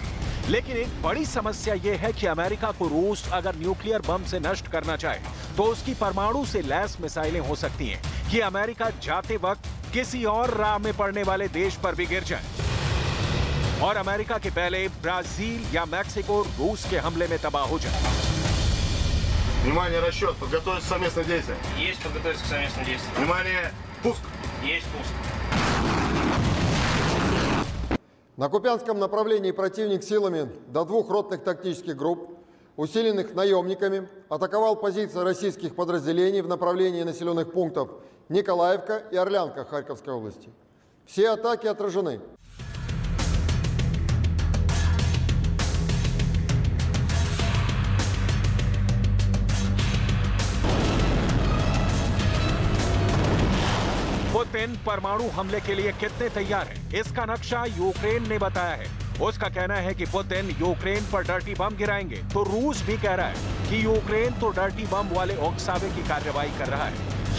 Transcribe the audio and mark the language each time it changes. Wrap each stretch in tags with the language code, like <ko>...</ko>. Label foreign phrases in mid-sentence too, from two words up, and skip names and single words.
<hi>लेकिन एक बड़ी समस्या यह है कि अमेरिका को रूस अगर न्यूक्लियर बम से नष्ट करना चाहे तो उसकी परमाणु से लैस मिसाइलें हो सकती हैं कि अमेरिका जाते वक्त किसी और राह में पड़ने वाले देश पर भी गिर जाए और अमेरिका के पहले ब्राजील या मैक्सिको रूस के हमले में तबाह हो जाए।</hi> <ru>Внимание, расчет. Подготовиться к совместным действиям. Есть подготовиться к совместным действиям. Внимание, пуск. Есть пуск. На Купянском направлении противник силами до 2 ротных тактических групп, усиленных наемниками, атаковал позиции российских подразделений в направлении населенных пунктов Николаевка и Орлянка Харьковской области. Все атаки отражены.</ru> <hi>पुतिन परमाणु हमले के लिए कितने तैयार हैं? इसका नक्शा यूक्रेन ने बताया है। उसका कहना है कि पुतिन यूक्रेन पर</hi> <en>dirty bomb</en> <hi>गिराएंगे, तो रूस भी कह रहा है कि यूक्रेन तो</hi> <en>dirty bomb</en> <hi>वाले उकसावे की कार्रवाई कर रहा है।</hi>